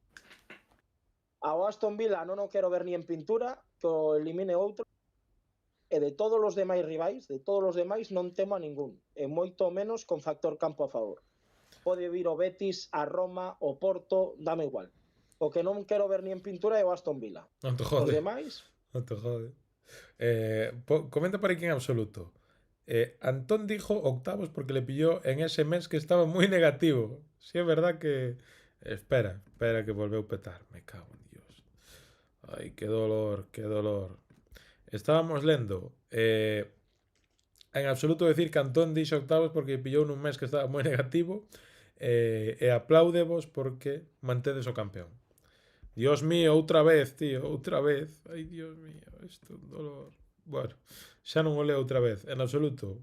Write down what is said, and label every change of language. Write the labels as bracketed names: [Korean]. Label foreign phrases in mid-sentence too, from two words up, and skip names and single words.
[Galician] Ao Aston Villa non o quero ver [Spanish] ni en pintura, [Galician] que o elimine outro. E de todos os demais rivais, non temo a ningún. E moito menos con factor campo a favor. Pode vir o Betis, a Roma, o Porto, dame igual. O que non quero ver [Spanish] ni en pintura [Galician] é o Aston Villa. Non te Os jode. demais, Non te jode. [Spanish] Comenta por aquí en absoluto. Antón dijo octavos porque le pilló en ese mes que estaba muy negativo. Sí, es verdad que... [Galician] Espera que volveu petar. [Spanish] Me cago en Dios. Ay, qué dolor, qué dolor. [Galician] Estábamos lendo. En absoluto [Spanish] decir que [Galician] Antón dixo octavos porque pillou nun mes que estaba moi negativo. E apláudevos porque mantedes o campeón. Dios mío, outra vez, tío, outra vez. Ai, Dios mío, isto é un dolor. Bueno, xa non o leo outra vez, en absoluto.